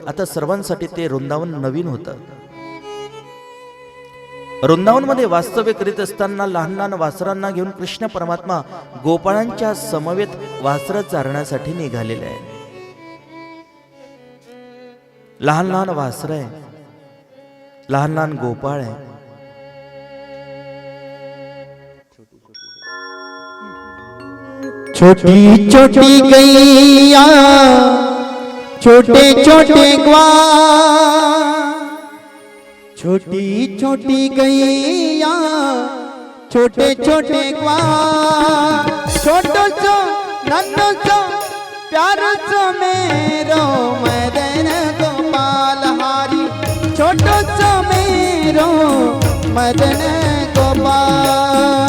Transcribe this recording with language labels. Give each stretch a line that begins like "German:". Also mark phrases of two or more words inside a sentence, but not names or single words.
Marathi: आता सर्वांसाठी ते वृंदावन नवीन होतं. वृंदावन मध्ये वास्तव्य करीत असताना लहान लहान वासरांना घेऊन कृष्ण परमात्मा गोपाळांच्या समवेत वासरं चारण्यासाठी निघालेले आहे. लहान लहान वासर आहे, लहान लहान गोपाळ आहे.
Braj: छोटी छोटी गैया छोटे छोटे ग्वाल, छोटी छोटी गैया छोटे छोटे ग्वाल, छोटो सो नन्नो सो प्यारो सो मेरो मदन गोपाल हारी, छोटो सो मेरो मदन गोपाल.